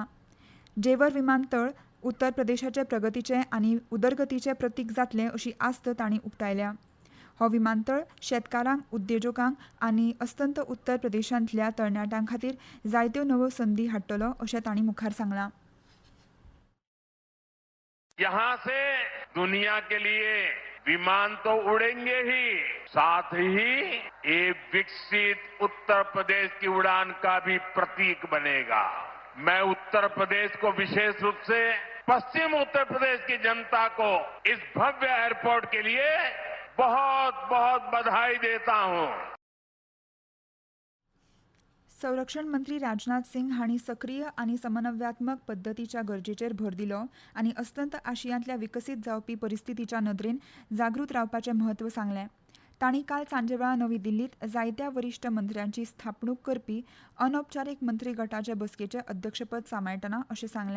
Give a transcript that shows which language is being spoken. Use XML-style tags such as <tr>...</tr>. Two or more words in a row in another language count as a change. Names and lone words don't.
<kok>जेवर विमानतळ उत्तर प्रदेशाचे प्रगतीचें आनी उदरगतीचें प्रतीक जातलें अशी आस्त तांणी उक्तायल्या. हो विमानतळ शेतकारांक, उद्देजकांक आनी अस्तंत उत्तर प्रदेशांतल्या तरणाट्यां खातीर जायत्यो नव्यो संदी हाडटलो अशें तांणी मुखार सांगलां.</kok> <hi>यहाँ से दुनिया के लिए विमान तो उड़ेंगे ही, साथ ही ये विकसित उत्तर प्रदेश की उड़ान का भी प्रतीक बनेगा. मैं उत्तर प्रदेश को विशेष रूप से पश्चिम उत्तर प्रदेश की जनता को इस भव्य एयरपोर्ट के लिए बहुत बहुत बधाई देता हूं.</hi> <kok>संरक्षण मंत्री राजनाथ सिंग हांणी सक्रीय आनी समन्वयात्मक पद्दतीच्या गरजेचेर भर दिलो आनी अस्तंत आशियांतल्या विकसीत जावपी परिस्थितीच्या नदरेन जागृत रावपाचें म्हत्व सांगलें. तांणी काल सांजेवेळा नवी दिल्लींत जायत्या वरिश्ठ मंत्र्यांची स्थापणूक करपी अनौपचारीक मंत्री गटाचे बसकेचें अध्यक्षपद सांबाळटना अशें सांगलें.</kok>